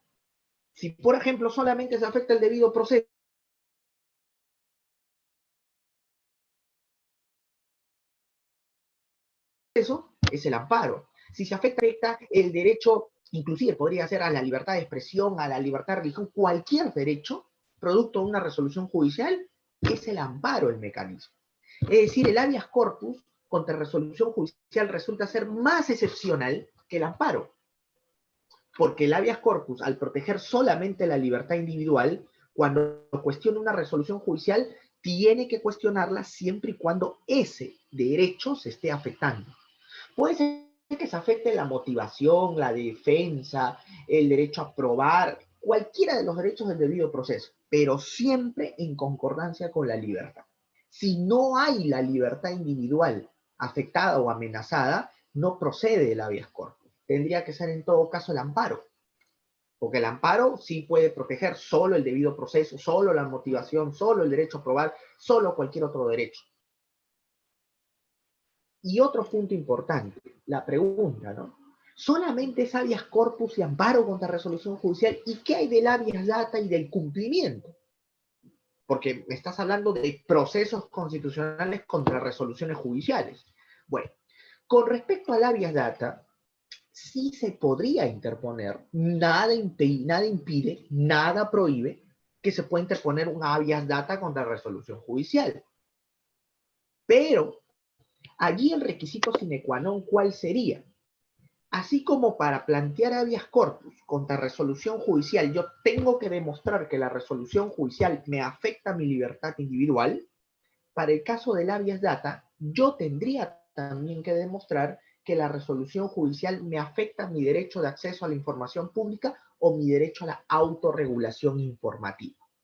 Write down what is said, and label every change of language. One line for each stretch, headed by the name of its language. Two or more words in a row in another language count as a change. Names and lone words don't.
Spanish: Si, por ejemplo, solamente se afecta el debido proceso, eso es el amparo. Si se afecta el derecho, inclusive podría ser a la libertad de expresión, a la libertad de religión, cualquier derecho, producto de una resolución judicial, es el amparo el mecanismo. Es decir, el
Latin: habeas corpus
Spanish: contra resolución judicial resulta ser más excepcional que el amparo. Porque el
Latin: habeas corpus,
Spanish: al proteger solamente la libertad individual, cuando cuestiona una resolución judicial, tiene que cuestionarla siempre y cuando ese derecho se esté afectando. Puede ser que se afecte la motivación, la defensa, el derecho a probar, cualquiera de los derechos del debido proceso, pero siempre en concordancia con la libertad. Si no hay la libertad individual afectada o amenazada, no procede el
Latin: habeas corpus.
Spanish: Tendría que ser en todo caso el amparo, porque el amparo sí puede proteger solo el debido proceso, solo la motivación, solo el derecho a probar, solo cualquier otro derecho. Y otro punto importante, la pregunta, ¿no? ¿Solamente es
Latin: habeas corpus
Spanish: y amparo contra resolución judicial? ¿Y qué hay del
Latin: habeas data
Spanish: y del cumplimiento? Porque me estás hablando de procesos constitucionales contra resoluciones judiciales. Bueno, con respecto al
Latin: habeas data,
Spanish: sí se podría interponer, nada impide, nada prohíbe que se pueda interponer un
Latin: habeas data
Spanish: contra resolución judicial. Pero allí el requisito
Latin: sine qua non,
Spanish: ¿cuál sería? Así como para plantear
Latin: habeas corpus
Spanish: contra resolución judicial, yo tengo que demostrar que la resolución judicial me afecta a mi libertad individual, para el caso del
Latin: habeas data,
Spanish: yo tendría también que demostrar que la resolución judicial me afecta a mi derecho de acceso a la información pública o mi derecho a la autorregulación informativa.